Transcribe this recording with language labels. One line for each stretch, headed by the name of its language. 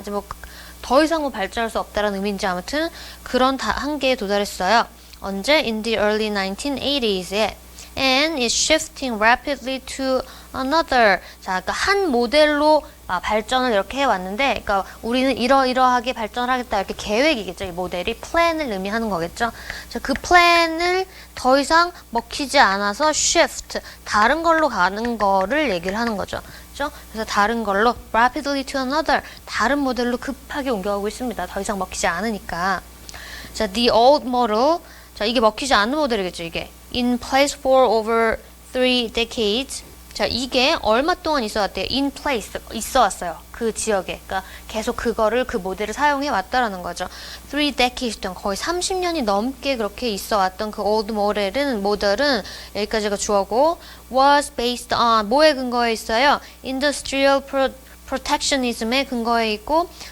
Korean: 이제 뭐 더 이상 발전할 수 없다라는 의미인지 아무튼 그런 한계에 도달했어요. 언제?
English: In the early 1980s에 and is shifting rapidly to another.
Korean: 자, 그러니까 한 모델로 발전을 이렇게 해왔는데, 그러니까 우리는 이러이러하게 발전을 하겠다 이렇게 계획이겠죠. 이 모델이 플랜을 의미하는 거겠죠. 자, 그 플랜을 더 이상 먹히지 않아서 shift, 다른 걸로 가는 거를 얘기를 하는 거죠. 그렇죠? 그래서 다른 걸로
English: rapidly to another,
Korean: 다른 모델로 급하게 옮겨가고 있습니다. 더 이상 먹히지 않으니까.
English: 자, the old model.
Korean: 자, 이게 먹히지 않는 모델이겠죠, 이게.
English: In place for over 3 decades.
Korean: 자, 이게 얼마 동안 있어 왔대요?
English: In place.
Korean: 있어 왔어요. 그 지역에. 그러니까 계속 그 모델을 사용해 왔다라는 거죠. 3 decades 동안 거의 30년이 넘게 그렇게 있어 왔던 그 old 모델은 여기까지가 주어고
English: was based on
Korean: 뭐에 근거해 있어요?
English: Industrial protectionism
Korean: 에 근거해 있고